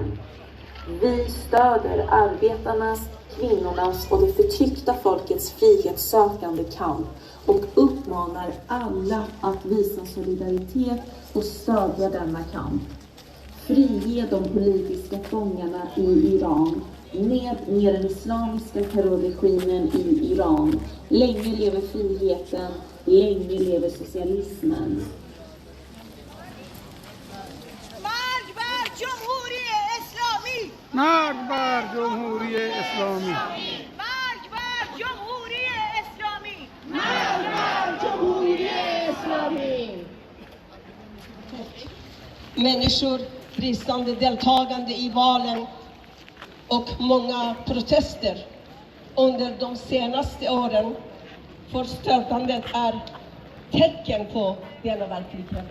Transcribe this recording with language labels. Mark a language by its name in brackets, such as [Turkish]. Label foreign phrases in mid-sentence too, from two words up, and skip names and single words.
[Swedish] Vi stöder arbetarnas, kvinnornas och det förtryckta folkets frihetssökande kamp och uppmanar alla att visa solidaritet och stödja denna kamp. Frige de politiska fångarna i Iran. Ned med den islamiska terrorregimen i Iran. Länge lever friheten, länge lever socialismen. [Persian] مرگ بر جمهوری اسلامی مرگ بر جمهوری اسلامی مرگ بر جمهوری اسلامی مرگ بر جمهوری اسلامی. [Swedish] Människor, bristande deltagande i valen och många protester under de senaste åren för stötandet är tecken på denna verklighet.